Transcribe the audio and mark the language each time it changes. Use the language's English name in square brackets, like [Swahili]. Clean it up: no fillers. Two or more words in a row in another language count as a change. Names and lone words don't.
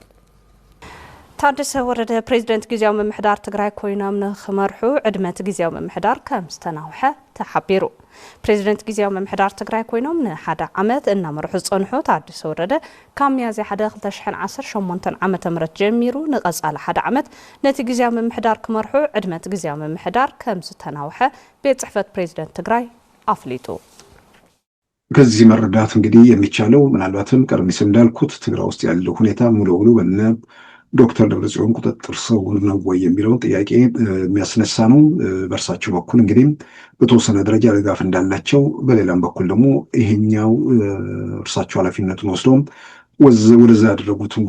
[Tigrinya] ታደሰ ወረደ ፕሬዝደንት ጊዜያዊ ምምሕዳር ትግራይ ኮይኖም ንክመርሑ ዕድመት ጊዜያዊ ምምሕዳር ከም ዝተናውሐ ተሓቢሩ። ፕሬዝደንት ጊዜያዊ ምምሕዳር ትግራይ ኮይኖም ንሓደ ዓመት እናመርሑ ዝጸንሑ ታደሰ ወረደ ካብ ሚያዝያ 2018 ዓመተ ምህረት ጀሚሩ ንቐጻሊ 1 ዓመት ነቲ ጊዜያዊ ምምሕዳር ክመርሑ ዕድመት ጊዜያዊ ምምሕዳር ከም ዝተናውሐ ቤት ጽሕፈት ፕሬዝደንት ትግራይ አፍሊጡ። [Amharic] ከዚህ መረዳት እንግዲህ የሚቻለው ምናልባትም ቀደም ሲል እንዳልኩት ትግራይ ውስጥ ያለው ሁኔታ ሙሉ ሙሉ በነ ዶክተር ደብረጽዮን ቁጥጥር ስር ነው ወይ የሚለውን ጥያቄ የሚያስነሳ ነው። በእርሳቸው በኩል እንግዲህ በተወሰነ ደረጃ ድጋፍ እንዳላቸው፣ በሌላም በኩል ደግሞ ይሄኛው እርሳቸው ኃላፊነቱን ወስደው ወደዛ ያደረጉትን